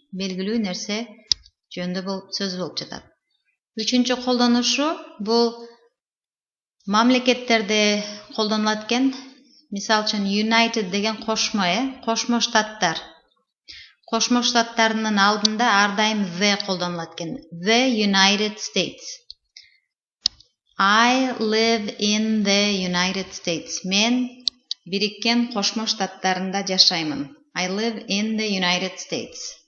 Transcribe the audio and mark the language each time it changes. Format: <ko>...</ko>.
<ky>Белгилүү нерсе жөнүндө сөз болуп жатат. Үчүнчү колдонушу бул мамлекеттерде колдонулат экен. Мисалы үчүн United деген кошмо штаттар. Кошмо штаттарынын алдында ар дайым the колдонулат экен.</ky> <en>The United States. I live in the United States.</en> <ky>Мен Бириккен Кошмо Штаттарында жашаймын.</ky> <en>I live in the United States.</en>